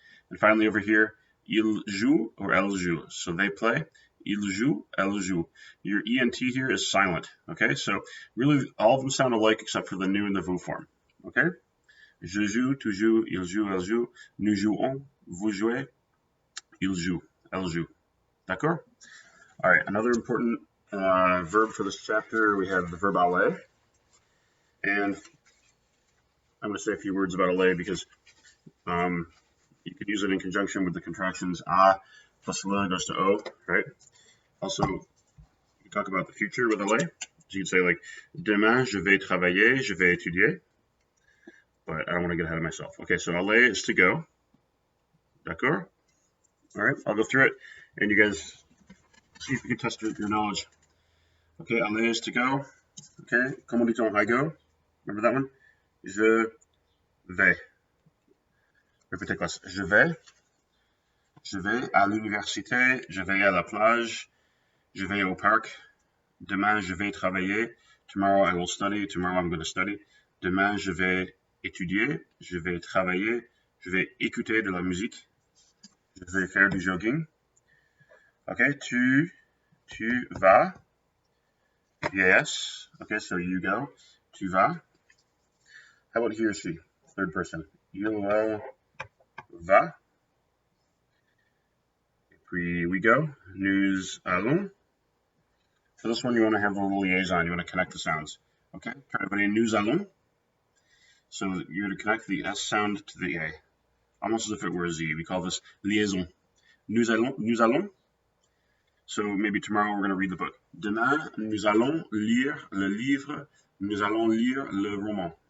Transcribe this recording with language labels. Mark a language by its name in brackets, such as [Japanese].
[English] And finally over here, [French] il joue [English] or [French] elle joue. [English] So they play, [French] il joue, elle joue. [English] Your ENT here is silent, okay? So really all of them sound alike except for the nous and the vous form, okay? [French] Je joue, tu joues, il joue, elle joue. Nous jouons, vous jouez, il joue, elle joue. D'accord? [English] All right, another important verb for this chapter, we have the verb aller. And I'm going to say a few words about aller because you could use it in conjunction with the contractions a plus le goes to o, right? Also, you talk about the future with aller. So you could say like, [French] demain je vais travailler, je vais étudier. [English] But I don't want to get ahead of myself. Okay, so aller is to go. [French] D'accord? [English] All right, I'll go through it, and you guys see if you can test your knowledge. Okay, aller is to go. Okay, [French] comment dit-on [English] I go? Remember that one? [French] Je vais. Répétez classe. Je vais. Je vais à l'université, je vais à la plage, je vais au parc. Demain, je vais travailler. [English] Tomorrow I will study. Tomorrow I'm going to study. [French] Demain, je vais étudier. Je vais travailler. Je vais écouter de la musique. Je vais faire du jogging. [English] Okay, [French] tu vas. [English] Yes. Okay, so you go. [French] Tu vas. [English] How about he or she? Third person. [French] Il va. Et puis [English] we go. [French] Nous allons. [English] For this one, you want to have a little liaison. You want to connect the sounds. Okay, try to put in [French] nous allons. [English] So you're going to connect the S sound to the A, almost as if it were a Z. We call this liaison. [French] Nous allons. [English] So maybe tomorrow we're going to read the book. [French] Demain, nous allons lire le livre. Nous allons lire le roman.